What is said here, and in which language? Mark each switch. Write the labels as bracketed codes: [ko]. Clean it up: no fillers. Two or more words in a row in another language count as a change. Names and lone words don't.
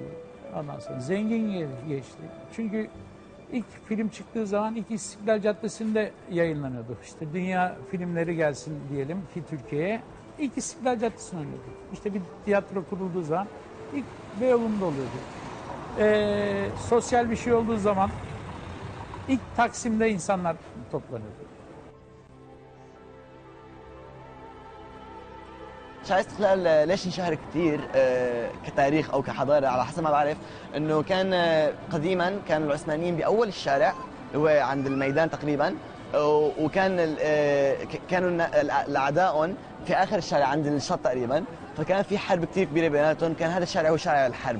[tr] Ondan sonra zengin geçti. Çünkü ilk film çıktığı zaman ilk İstiklal Caddesi'nde yayınlanıyordu. İşte dünya filmleri gelsin diyelim ki Türkiye'ye. İlk İstiklal Caddesi'nde oynuyordu. İşte bir tiyatro kurulduğu zaman ilk Beyoğlu'nda oluyordu. Sosyal bir şey olduğu zaman ilk Taksim'de insanlar toplanıyordu. [ar] شارع الاستقلال ليش انشهر كثير كتاريخ او كحضاره؟ على حسب ما بعرف انه كان قديما كان العثمانيين باول الشارع، هو عند الميدان تقريبا، وكان كانوا الاعداء في اخر الشارع عند الشط تقريبا، فكان في حرب كثير كبيره بيناتهم، كان هذا الشارع هو شارع الحرب.